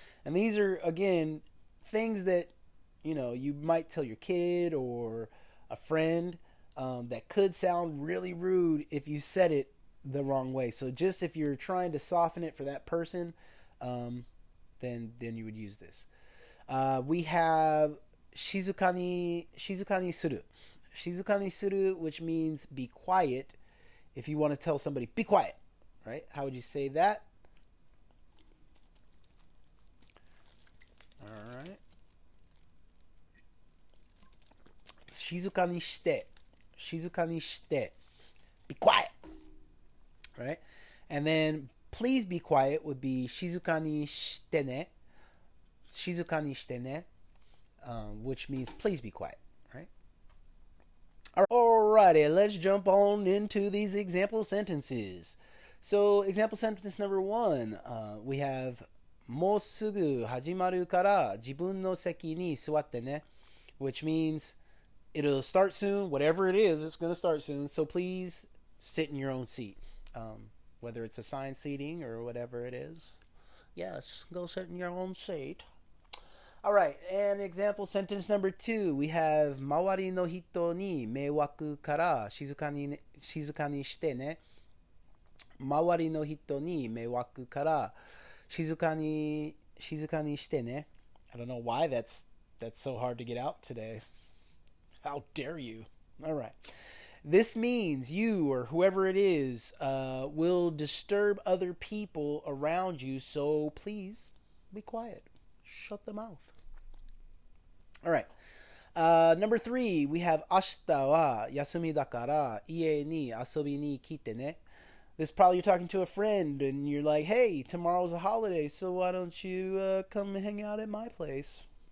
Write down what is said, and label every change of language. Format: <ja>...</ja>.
<en>And these are, again, things that, you might tell your kid or a friend that could sound really rude if you said it the wrong way. So just if you're trying to soften it for that person, then you would use this. We have</en> <ja>静かにする. 静かにする,</ja> <en>which means be quiet. If you want to tell somebody, be quiet, right? How would you say that? All right.</en> <ja>静かにして.静かにして.</ja> <en>Be quiet, right? And then please be quiet would be</en> <ja>静かにしてね. 静かにしてね,</ja> <en>which means please be quiet, right? Alrighty, let's jump on into these example sentences. So, example sentence number 1, we have</en> <ja>もうすぐ始まるから自分の席に座ってね,</ja> <en>which means it'll start soon, whatever it is, it's going to start soon, so please sit in your own seat. Whether it's assigned seating or whatever it is. Yes, go sit in your own seat. Alright, and example sentence number 2, we have</en> <ja>周りの人に迷惑から静かにしてね. 周りの人に迷惑から静かにしてね.</ja> <en>I don't know why that's so hard to get out today. How dare you? Alright. This means you or whoever it is will disturb other people around you, so please be quiet. Shut the mouth. All right. Number 3, we have</en> <ja>明日は休みだから家に遊びに来てね.</ja> <en>This probably you're talking to a friend and you're like, hey, tomorrow's a holiday, so why don't you come hang out at my place?</en>